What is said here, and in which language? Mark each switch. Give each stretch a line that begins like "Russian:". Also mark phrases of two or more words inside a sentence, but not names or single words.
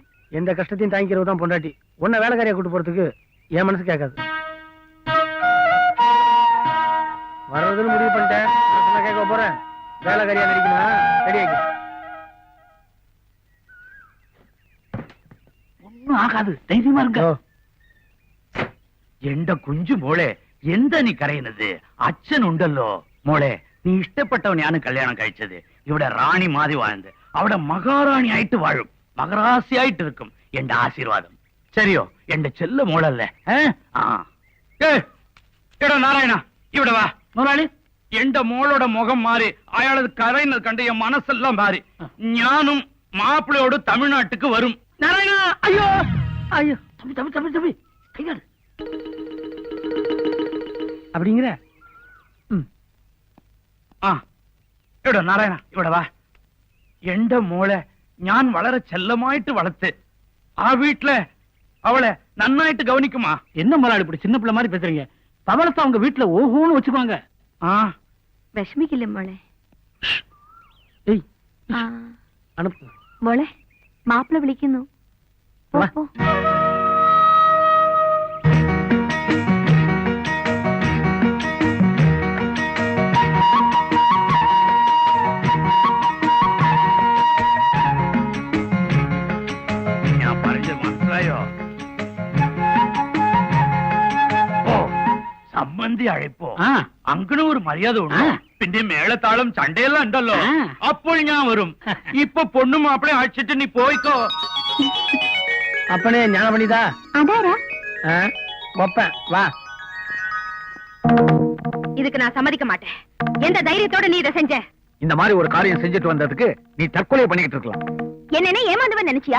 Tamil: எந்த கஷ்டத்தையும் தாங்கிக்கிறவ தான் பொண்டாட்டி. உன்னை வேலைக்காரியா கூட்டு போறதுக்கு என் மனசு கேட்காது. வர்றதுன்னு முடிவு பண்ணிட்டேன். நான் கேட்க போறேன். வேலைக்காரியா நடிக்கணும், ரெடி ஆகி. ஒன்னும் ஆகாது, தைரியமா இருங்க.
Malayalam: എന്റെ കുഞ്ചു മോളെ എന്താ നീ കരയുന്നത്? അച്ഛൻ ഉണ്ടല്ലോ മോളെ. നീ ഇഷ്ടപ്പെട്ടവനെയാണ് കല്യാണം കഴിച്ചത്. ഇവിടെ റാണി മാതി വാഴുന്നത്, അവിടെ മഹാറാണി ആയിട്ട് വാഴും, മകരാസിയായിട്ട് ഇരിക്കും. എന്റെ ആശീർവാദം ശരിയോ? എന്റെ ചെല്ല മോളല്ലേ? എടാ നാരായണ, ഇവിടെ വാ. മുതലാളി, എന്റെ മോളുടെ മുഖം മാറി, അയാളത് കരയുന്നത് കണ്ട് എൻ മനസ്സെല്ലാം മാറി. ഞാനും മാപ്പിളയോട് തമിഴ്നാട്ടിക്ക് വരും.
Tamil: நாராயணா, ஐயோ ஐயோ, தம்பி தம்பி தம்பி தம்பி, கையாடு அப்படிங்கிற.
Malayalam: ആ ഇവിടെ നാരായണ, ഇവിടെ വാ. എന്റെ മോളെ ഞാൻ വളരെ ചെല്ലമായിട്ട് വളർത്ത്. ആ വീട്ടിലെ അവളെ നന്നായിട്ട് ഗവനിക്കുമാ.
Tamil: என்ன முதலாளி இப்படி சின்ன பிள்ளை மாதிரி பேசுறீங்க? பவளத்தை அவங்க வீட்டுல ஓஹோன்னு வச்சுக்கோங்க. ആ
Malayalam: വിഷമിക്കില്ല മോളെ.
Tamil: ஏய், அனுப்பு.
Malayalam: മോളെ, മാപ്പിള വിളിക്കുന്നു. പോ, വാ. പോ. ഞാൻ പറഞ്ഞത് മനസ്സിലായോ? ഓ, സമ്മന്തി അழைപ്പോ ആ, അങ്ങനെ ഒരു മര്യാദ ഉണ്ടോ? ആ. പിന്നെ മേളത്താളം ചണ്ടയെല്ലാം ഉണ്ടല്ലോ. ആ. അപ്പോൾ ഞാൻ വരും. ഇപ്പൊ പൊണ്ണും മാപ്പിളെ അഴിച്ചിട്ട് നീ പോയിക്കോ.
Tamil: அப்பனே ஞானம் பண்ணிதா? அதாரா? வைப்பேன், வா. இதுக்கு நான் சம்மதிக்க மாட்டேன். எந்த தைரியத்தோட நீ இதை செஞ்ச? இந்த மாதிரி ஒரு காரியம் செஞ்சுட்டு வந்ததுக்கு நீ தற்கொலை பண்ணிக்கிட்டு இருக்கலாம். என்னன்னு ஏமாந்தவன் நினைச்சியா?